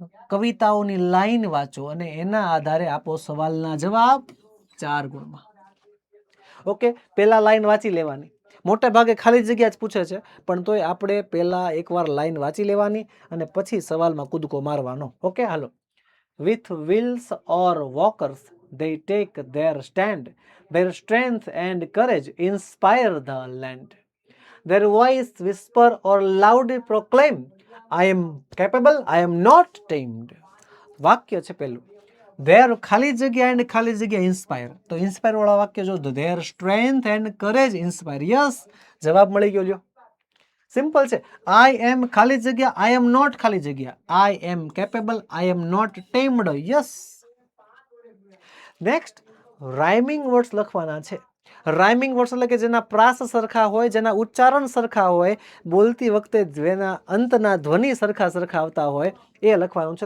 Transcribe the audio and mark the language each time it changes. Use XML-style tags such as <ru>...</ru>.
<gu>કવિતાઓની line વાંચો અને એના આધારે આપો સવાલના જવાબ 4 ગુણમાં. ઓકે, પહેલા લાઈન વાંચી લેવાની. મોટે ભાગે ખાલી જગ્યા જ પૂછે છે, પણ તોય આપણે પહેલા એકવાર લાઈન વાંચી લેવાની અને પછી સવાલમાં કૂદકો મારવાનો. Okay, hello.</gu> <en>With wheels or walkers, they take their stand. Their strength and courage inspire the land. Their voice whisper or loudly proclaim, I am capable, I am not tamed.</en> <gu>વાક્ય છે પેલું. Their ખાલી જગ્યા and ખાલી જગ્યા inspire.</gu> <en>તો inspire</en> <gu>વાળા વાક્ય જો,</gu> <en>their strength and courage inspire.</en> <gu>Yes, જવાબ મળી ગયો લ્યો. સિમ્પલ છે.</gu> <en>I am ખાલી જગ્યા, I am not ખાલી જગ્યા, I am capable, I am not tamed. Yes.</en> <gu>Next, rhyming words લખવાના છે. રાઇમિંગ વર્ડ્સ એટલે કે જેના પ્રાસ સરખા હોય, જેના ઉચ્ચારણ સરખા હોય, બોલતી વખતે જેના અંતના ધ્વનિ સરખા સરખા આવતા હોય, એ લખવાનું છે.</gu>